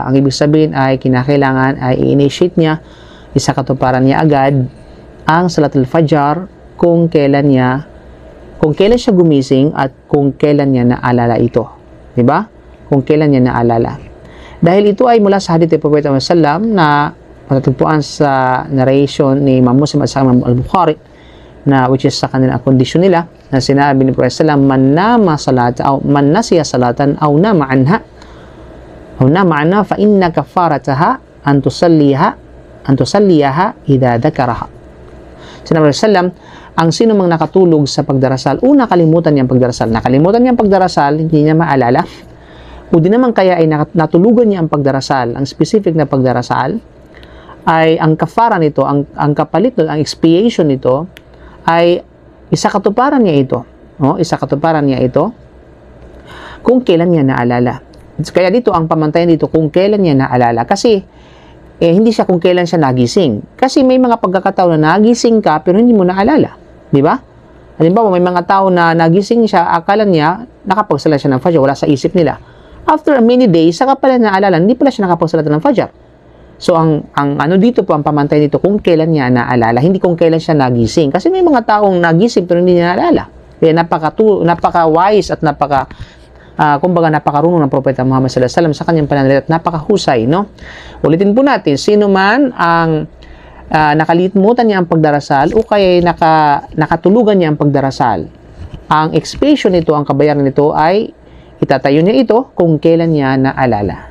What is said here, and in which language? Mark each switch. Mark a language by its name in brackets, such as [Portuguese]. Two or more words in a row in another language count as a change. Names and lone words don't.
[Filipino] Ang ibig sabihin ay kinakailangan ay i-initiate niya, isakatuparan niya agad ang [Arabic] صلاة الفجر [Filipino] kung kailan siya gumising at kung kailan niya naalala ito. Diba? Kung kailan niya naalala. Dahil ito ay mula sa hadith ni Prophet Muhammad sallam na matatagpuan sa narration ni Imam Muslim at sa Imam Al-Bukhari na [English] which is [Filipino] sa kanilang kondisyon nila na sinabi ni Prophet sallam, [Arabic] من نام صلاة أو من نسي صلاة أو نام عنها فإن كفارتها أن تصليها إذا ذكرها. [Filipino] Sinabi ni sallam, ang sino mang nakatulog sa pagdarasal o nakalimutan niyang pagdarasal, hindi niya maalala, o di naman kaya ay natulugan niya ang pagdarasal, ang specific na pagdarasal, ay ang kafara nito, ang kapalit nito, ang expiation nito, ay isakatuparan niya ito. No? Isakatuparan niya ito kung kailan niya naalala. Kaya dito, ang pamantayan dito, kung kailan niya naalala. Kasi, hindi siya kung kailan siya nagising. Kasi may mga pagkakataon na nagising ka, pero hindi mo naalala. Di ba? Halimbawa, may mga tao na nagising siya, akala niya, nakapagsala siya ng Fajr, wala sa isip nila. [English] After many days, [Filipino] saka pala naalala, hindi pala siya nakapagsalata ng Fajr. So, ang ano dito po, ang pamantay dito, kung kailan niya naalala, hindi kung kailan siya nagising. Kasi may mga taong nagising pero hindi niya naalala. Kaya napaka-wise at kumbaga napakarunong ng Propeta Muhammad [Arabic] صلى الله عليه وسلم [Filipino] sa kanyang pananalita at napakahusay, no? Ulitin po natin, sino man ang nakalimutan niya ang pagdarasal o kaya nakatulugan niya ang pagdarasal, ang expiation nito, ang kabayaran nito ay itatayo niya ito kung kailan niya naalala.